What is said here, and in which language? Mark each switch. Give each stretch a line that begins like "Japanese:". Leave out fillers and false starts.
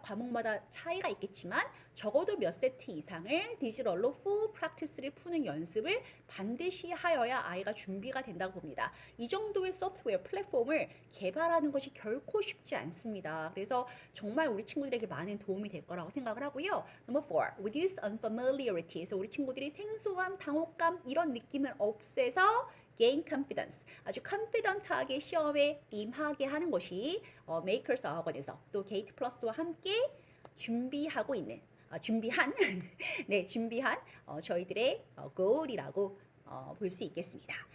Korean: 과목마다 차이가 있겠지만 적어도 몇 세트 이상을 디지털로 풀 프랙티스를 푸는 연습을 반드시 하여야 아이가 준비가 된다고 봅니다. 이 정도의 소프트웨어 플랫폼을 개발하는 것이 결코 쉽지 않습니다. 그래서 정말 우리 친구들에게 많은 도움이 될 거라고 생각을 하고요.
English: Number 4, reduce unfamiliarity.
Korean: 그래서 우리 친구들이 생소함, 당혹감 이런 느낌을 없애서
English: gain confidence.
Korean: 아주 컨피던트하게 시험에 임하게 하는 것이 메이커스 학원에서 또 게이트 플러스와 함께 준비하고 있는 준비한 네, 준비한 저희들의 goal이라고 볼 수 있겠습니다.